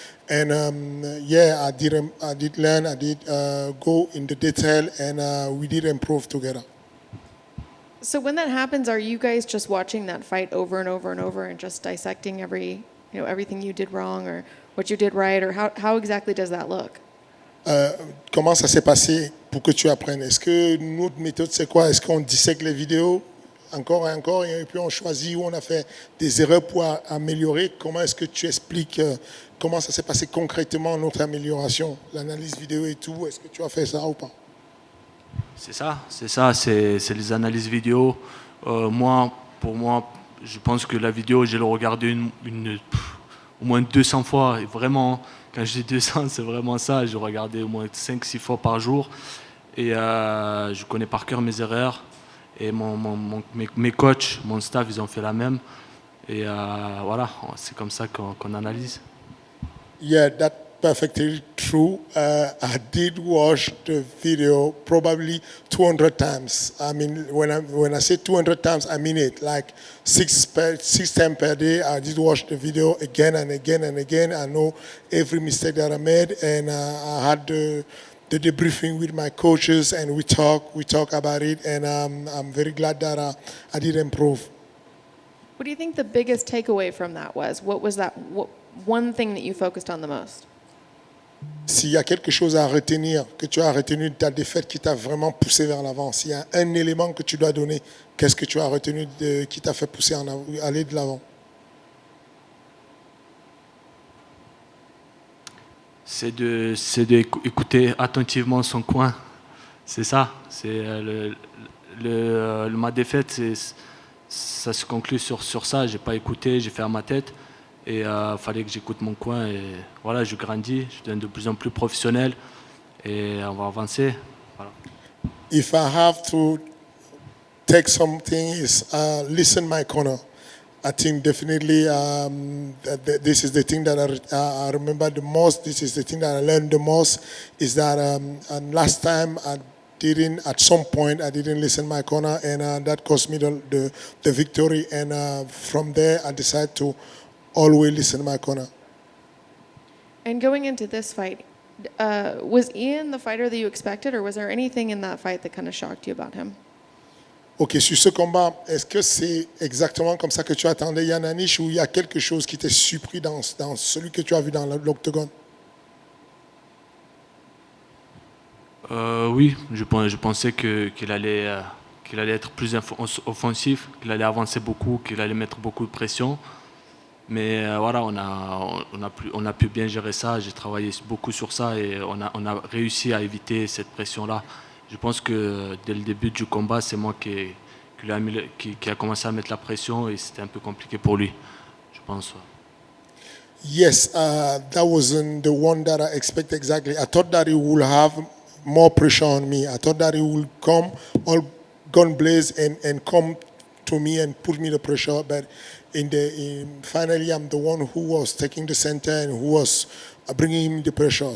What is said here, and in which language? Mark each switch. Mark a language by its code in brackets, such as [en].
[en] And I did learn, I did go in the detail, and we did improve together. So when that happens, are you guys just watching that fight over and over and over and just dissecting everything you did wrong or what you did right, or how exactly does that look? [fr] Comment ça s'est passé pour que tu apprennes? Est-ce que notre méthode, c'est quoi? Est-ce qu'on dissèque les vidéos encore et encore et puis on choisit où on a fait des erreurs pour améliorer? Comment est-ce que tu expliques comment ça s'est passé concrètement notre amélioration, l'analyse vidéo et tout? Est-ce que tu as fait ça ou pas? C'est les analyses vidéo. Pour moi, je pense que la vidéo, j'ai le regardé au moins 200 fois. Et vraiment, quand je dis 200, c'est vraiment ça. Je regardais au moins 5-6 fois par jour. Et je connais par cœur mes erreurs. Et mes coachs, mon staff, ils ont fait la même. Et voilà, c'est comme ça qu'on analyse. [en] Yeah, that's perfectly true. I did watch the video probably 200 times. I mean, when I say 200 times, I mean it. Like 6 times per day, I did watch the video again and again and again. I know every mistake that I made, and I had the debriefing with my coaches, and we talk about it, and I'm very glad that I did improve. What do you think the biggest takeaway from that was? What was that one thing that you focused on the most? [fr] S'il y a quelque chose à retenir, que tu as retenu de ta défaite qui t'a vraiment poussé vers l'avant, s'il y a un élément que tu dois donner, qu'est-ce que tu as retenu qui t'a fait pousser aller de l'avant? C'est d'écouter attentivement son coin. C'est ça. C'est ma défaite, ça se conclut sur ça. J'ai pas écouté, j'ai fait à ma tête. Et fallait que j'écoute mon coin. Et voilà, je grandis, je deviens de plus en plus professionnel. Et on va avancer. Voilà. [en] If I have to take something, is listen my corner. I think definitely this is the thing that I remember the most. This is the thing that I learned the most. Is that and last time at some point I didn't listen my corner, and that cost me the victory. And from there I decided to always listen my corner. And going into this fight, was Ian the fighter that you expected, or was there anything in that fight that kind of shocked you about him? [fr] Ok, sur ce combat, est-ce que c'est exactement comme ça que tu attendais Ian Heinisch, ou il y a quelque chose qui t'a surpris dans celui que tu as vu dans l'octogone? Oui, je pensais qu'il allait être plus offensif, qu'il allait avancer beaucoup, qu'il allait mettre beaucoup de pression. Mais voilà, on a pu bien gérer ça. J'ai travaillé beaucoup sur ça et on a réussi à éviter cette pression-là. Je pense que dès le début du combat, c'est moi qui a commencé à mettre la pression et c'était un peu compliqué pour lui, je pense. [en] Yes, that wasn't the one that I expected exactly. I thought that he would have more pressure on me. I thought that he would come all gun blaze and come to me and put me the pressure. But finally, I'm the one who was taking the center and who was bringing him the pressure.